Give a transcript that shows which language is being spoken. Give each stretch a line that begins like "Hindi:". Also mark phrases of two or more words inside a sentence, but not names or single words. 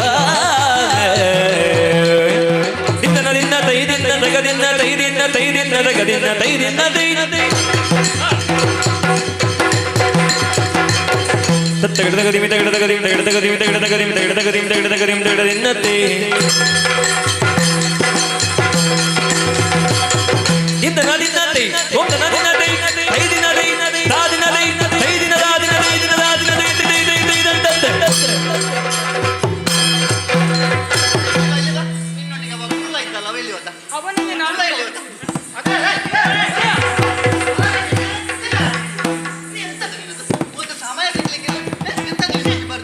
Kannada: ದಿನ ತೈದಿನ ತಗದಿನ ತೈದಿನ ತೈದಿನ ತಗದಿನ ತೈದಿನ ತೈದಿನ ತಗಡದಗದಿಮಿ ತಗಡದಗದಿಮಿ ತಗಡದಗದಿಮಿ ತಗಡದಗದಿಮಿ ತಗಡದಗದಿಮಿ ತಗಡದಗದಿಮಿ ತಗಡದಿನ್ನತೆ ಇಂದನ ದಿನ್ನತೆ ಓಂದನ ದಿನ್ನತೆ ಐದಿನ ದೈ ದಾದಿನ ದೈ ಐದಿನ ದಾದಿನ ಐದಿನ ದಾದಿನ ದೈ ದೈ ದೈ ದೈ ದಂತ ನಿನ್ನೊಟ್ಟಿಗೆ ಅವ ಕುಳ್ಳ ಇದ್ದಲ್ಲ ಅವ ಎಲ್ಲಿ ಹೋದ? ಅವನಿಗೆ ನಾನು ಕುಳ್ಳ ಎಲ್ಲಿ ಹೋದ? ಎಂತದು ನಿನ್ನದು? ಒಂದು ಸಮಯ ಸಿಗ್ಲಿಕ್ಕಿಲ್ಲ. ಎಂತದು ವಿಶೇಷ ಬರ್ದು?